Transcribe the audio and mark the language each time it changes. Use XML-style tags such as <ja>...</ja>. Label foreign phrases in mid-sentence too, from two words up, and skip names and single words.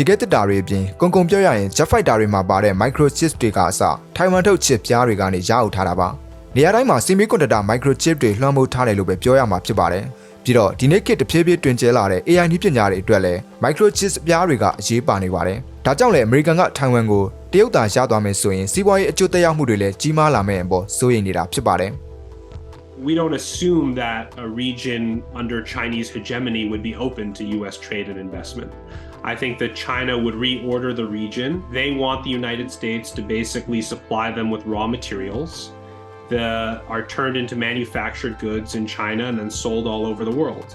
<my>ခဲတစ်တာတွေအပြင်ကုန်ပြောရရင်</my> <en>Jet Fighter</en> <my>တွေမှာပါတဲ့ Microchips တွေကအစထိုင်ဝမ်ထုတ် chip ပြားတွေကနေရအောင်ထားတာပါနေရာတိုင်းမှာ</my> <en>Semiconductor Microchip</en> <my>တွေလွှမ်းမိုးထားတယ်လို့ပဲပြောရမှာဖြစ်ပါတယ်ပြီးတော့ဒီနေ့ခေတ်တဖြည်းဖြည်းတွင်ကျဲလာတဲ့ AI နည်းပညာတွေအတွက်လည်း Microchips အပြားတွေကအရေးပါနေပါတယ်။ဒါကြောင့်လည်းအမေရိကန်ကထိုင်ဝမ်ကိုတရုတ်သားရသွားမယ်ဆိုရင်စီးပွားရေးအကျိုးသက်ရောက်မှုတွေလည်းကြီးမားလာမယ့်အပေါ်စိုးရိမ်နေတာဖြစ်ပါတယ်။</my> <en>We don't assume that a region under Chinese hegemony would be open to US trade and investment. I think that China would reorder the region. They want the United States to basically supply them with raw materials.That are turned into manufactured goods in China and then sold all over the world.</en>